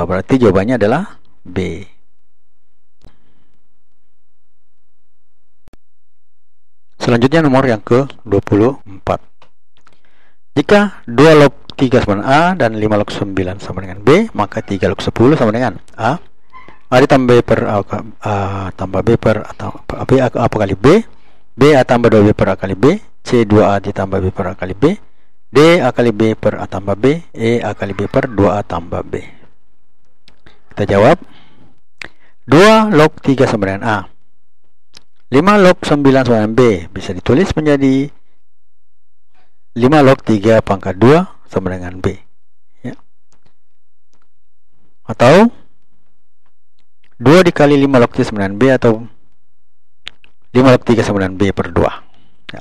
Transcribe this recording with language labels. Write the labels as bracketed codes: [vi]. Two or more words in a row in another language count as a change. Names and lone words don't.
[id] Berarti jawabannya adalah B. Selanjutnya nomor yang ke-24. Jika 2 log 3 sama dengan A dan 5 log 9 sama dengan B, maka 3 log 10 sama dengan A. A ditambah B per A tambah B per A, B A kali B, B A tambah 2B per A kali B, C 2A ditambah B per A kali B, D A kali B per A tambah B, E A kali B per 2A tambah B. Kita jawab 2 log 3 sama dengan A, 5 log 9 sama dengan B, bisa ditulis menjadi 5 log 3 pangkat 2 sama dengan B ya. Atau 2 dikali 5 log 3 sama dengan B, atau 5 log 3 sama dengan B per 2 ya.